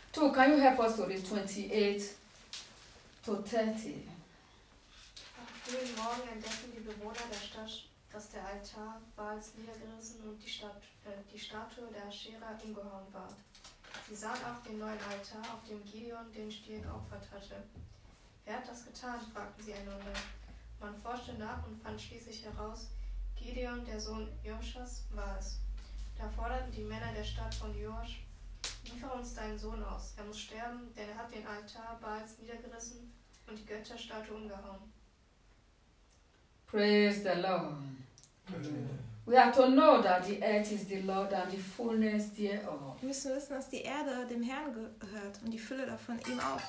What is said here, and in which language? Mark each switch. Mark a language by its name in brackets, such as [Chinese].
[English] Two, can you help us to read 28 to 30? [German] Am frühen Morgen entdeckten die Bewohner der Stadt, dass der Altar Baals niedergerissen und die Statue der Aschera umgehauen war. Sie sahen auch den neuen Altar, auf dem Gideon den Stier geopfert hatte. Wer hat das getan? Fragten sie einander. Man forschte nach und fand schließlich heraus, Gideon, der Sohn Joschas, war es. Da forderten die Männer der Stadt von Josch, liefere uns deinen Sohn aus. Er muss sterben, denn er hat den Altar Baals niedergerissen und die Götterstatue umgehauen. [English] Praise the Lord. We have to know that the earth is the Lord and the fullness thereof. [German] Wir müssen wissen, dass die Erde dem Herrn gehört und die Fülle davon ihm auch.